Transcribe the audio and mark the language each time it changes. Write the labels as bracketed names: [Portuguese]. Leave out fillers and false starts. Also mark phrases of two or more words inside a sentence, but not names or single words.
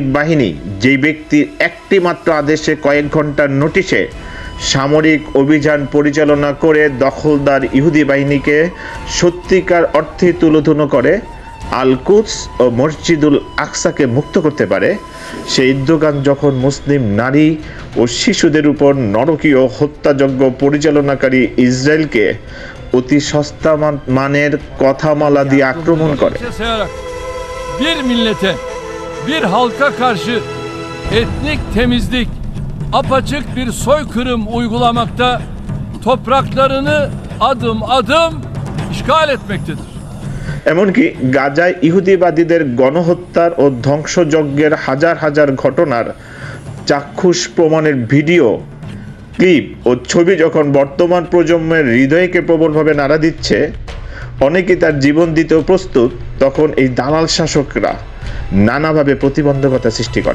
[Bangla] বাহিনী যেই ব্যক্তির একটি মাত্র আদেশে কয়েক ঘন্টার নোটিশে সামরিক অভিযান পরিচালনা করে দখলদার ইহুদি বাহিনীকে সত্যিকার অর্থে তুলোধুনো করে আল কুদস ও মসজিদুল আকসাকে মুক্ত করতে পারে, সেই উদ্যোগান যখন মুসলিম নারী ও শিশুদের উপর নরকীয় হত্যাযজ্ঞ পরিচালনাকারী ইসরায়েলকে অতি সস্তা মানের কথামালা দিয়ে আক্রমণ করে, [Turkish] bir millete, bir halka karşı etnik temizlik, apaçık bir soykırım uygulamakta, topraklarını adım adım işgal etmektedir. [Bangla] এমনকি গাজায় ইহুদিবাদীদের গণহত্যার ও ধ্বংসযজ্ঞের হাজার হাজার ঘটনার চাক্ষুষ প্রমাণের ভিডিও ক্লিপ ও ছবি যখন বর্তমান প্রজন্মের হৃদয়কে প্রবলভাবে নাড়া দিচ্ছে, অনেকে তার জীবন দিতেও প্রস্তুত, তখন এই দালাল শাসকরা নানাভাবে প্রতিবন্ধকতা সৃষ্টি করে।